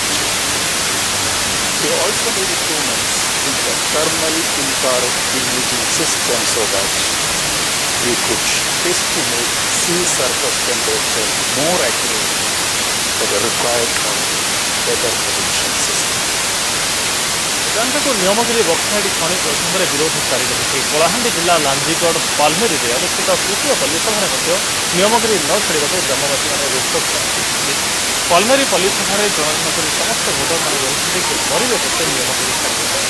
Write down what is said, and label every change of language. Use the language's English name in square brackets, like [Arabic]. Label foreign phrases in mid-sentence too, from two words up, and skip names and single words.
[English] We also made improvements in the thermal infrared imaging system so that we could estimate sea surface temperature more accurately for the required weather prediction system. [Odia] ଜାଣିବାକୁ ନିୟମଗିରି ବକ୍ସାଇଡ୍ ଖଣି ପ୍ରସଙ୍ଗରେ ବିରୋଧ ଜାରି ରହିଛି। କଳାହାଣ୍ଡି ଜିଲ୍ଲା ଲାଞ୍ଜିଗଡ଼ ପାଲମେରୀରେ ଅନୁଷ୍ଠିତ ତୃତୀୟ ପଲ୍ଲୀସଭାରେ ମଧ୍ୟ ନିୟମଗିରି ନ ଛାଡ଼ିବାକୁ ଗ୍ରାମବାସୀମାନେ ରୋକଠୋକ ଜଣାଇଛନ୍ତି। ପାଲମେରୀ ପଲ୍ଲୀସଭାରେ ଜଣଜଣ କରି ସମସ୍ତ ଭୋଟରମାନେ କହିଛନ୍ତି ଯେ ମରିବେ ପଛେ ନିୟମଗିରି ଛାଡ଼ିବେ ନାହିଁ।